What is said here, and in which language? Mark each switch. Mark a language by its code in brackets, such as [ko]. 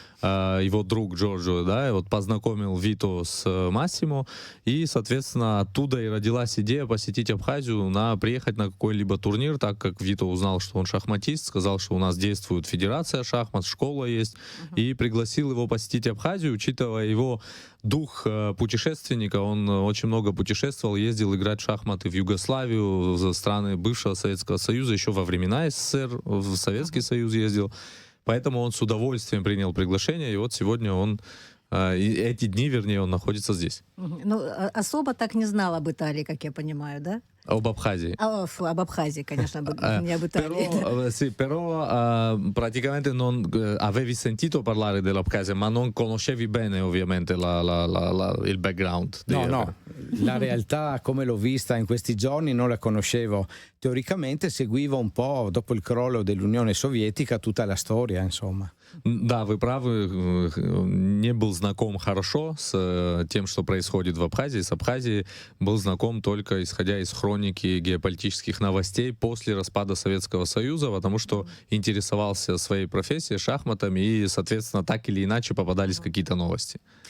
[ru] его друг Джорджо, да, и вот познакомил Вито с Массимо, и, соответственно, оттуда и родилась идея посетить Абхазию, приехать на какой-либо турнир, так как Вито узнал, что он шахматист, сказал, что у нас действует федерация шахмат, школа есть, и пригласил его посетить Абхазию, учитывая его дух путешественника, он очень много путешествовал, ездил играть в шахматы в Югославию, в страны бывшего Советского Союза, еще во времена СССР в Советский Союз ездил. Поэтому он с удовольствием принял приглашение, и вот сегодня он, эти дни, вернее, он находится здесь. Ну, особо так не знал об Италии, как я понимаю, да? Об Абхазии. Об Абхазии, конечно, не об Italia. [it] Sì, però praticamente non avevi sentito parlare dell'Abkhazia, ma non conoscevi bene ovviamente il background. No, la realtà come l'ho vista in questi giorni non la conoscevo. Teoricamente seguivo un po', dopo il crollo dell'Unione Sovietica, tutta la storia, insomma. [ru] Да, вы правы, не был знаком хорошо с тем, что происходит в Абхазии. С Абхазией был знаком только исходя из хроники хроники геополитических новостей после распада Советского Союза, потому что интересовался своей профессией, шахматами, и, соответственно, так или иначе попадались какие-то новости.